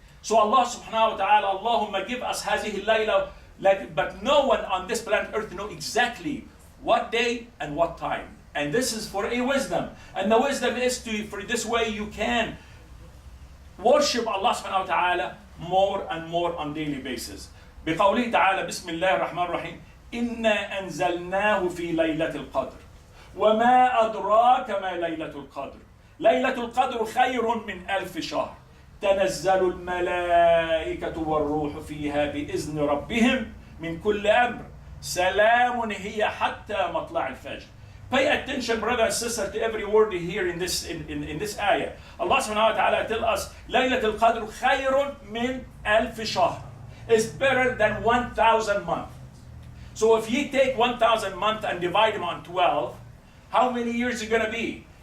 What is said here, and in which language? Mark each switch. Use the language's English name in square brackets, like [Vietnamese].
[English] So Allah subhanahu wa ta'ala, Allahumma give us hazihi layla, but no one on this planet earth know exactly what day and what time. And this is for a wisdom. And the wisdom is for this way you can worship Allah subhanahu wa ta'ala more and more on daily basis. [Arabic] بقوله تعالى بسم الله الرحمن الرحيم إنا أنزلناه في ليلة القدر وما أدراك ما ليلة القدر ليلة القدر خير من 1000 شهر تنزل الملائكة والروح فيها بإذن ربهم من كل أمر سلام هي حتى مطلع الفجر. [English] Pay attention, brother and sister, to every word here in this ayah. Allah subhanahu wa ta'ala tell us [Arabic] ليلة القدر خير من 1000 شهر. [English] It's better than 1,000 months. So if you take 1,000 months and divide them on 12, how many years is it going to be?